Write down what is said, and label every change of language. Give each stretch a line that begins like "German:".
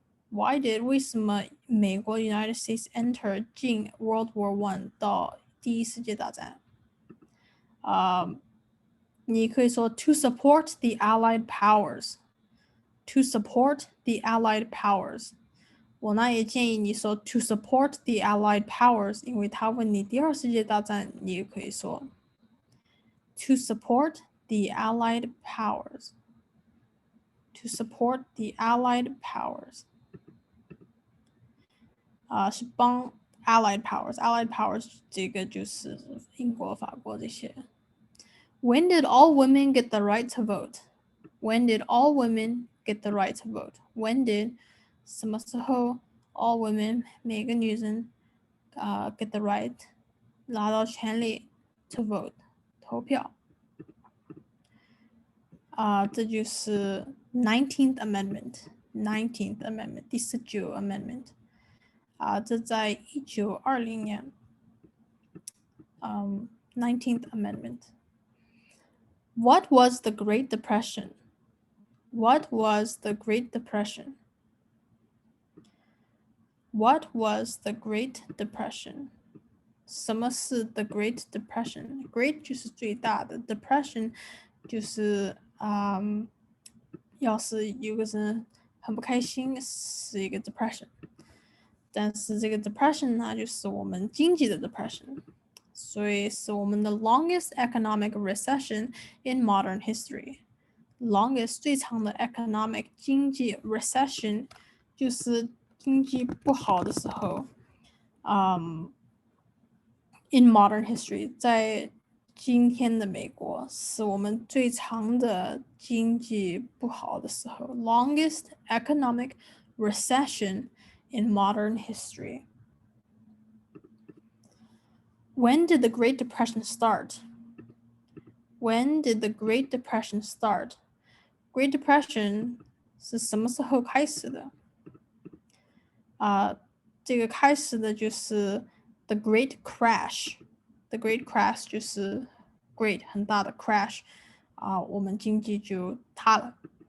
English: Why did
Chinese: 为什么美国
English: United States enter
Chinese: 进
English: World War I
Chinese: 到第一世界大战？你可以说
English: to support the Allied powers. To support the Allied powers.
Chinese: 我呢也建议你说
English: to support the Allied powers，
Chinese: 因为他问你第二世界大战，你也可以说 to support the Allied powers.
English: To support the Allied powers.
Chinese: 是帮 Allied powers。Allied powers 这个就是英国、法国这些。
English: When did all women get the right to vote? When did all women get the right to vote? When did
Chinese: 什么时候
English: all women
Chinese: 每个女人
English: get the right
Chinese: 拿到权利
English: to vote
Chinese: 投票？这就是
English: 19th Amendment
Chinese: 第19 Amendment。这在1920年
English: 19th Amendment. What was the Great Depression? What was the Great Depression? What was the Great Depression?
Chinese: 什么是
English: the Great Depression?
Chinese: Great 就是最大的 ，Depression 就是要是有个人很不开心，是一个 depression。但是这个 depression 呢，就是我们经济的 depression， 所以是我们的
English: longest economic recession in modern history。
Chinese: longest 最长的 economic 经济 recession 就是经济不好的时候，
English: in modern history
Chinese: 在今天的美国是我们最长的经济不好的时候 ，
English: longest economic recession in modern history. When did the Great Depression start? When did the Great Depression start?
Chinese: Great Depression 是什么时候开始的？这个开始的就是 the Great Crash。The Great Crash 就是 great 很大的 crash 我们经济就塌了。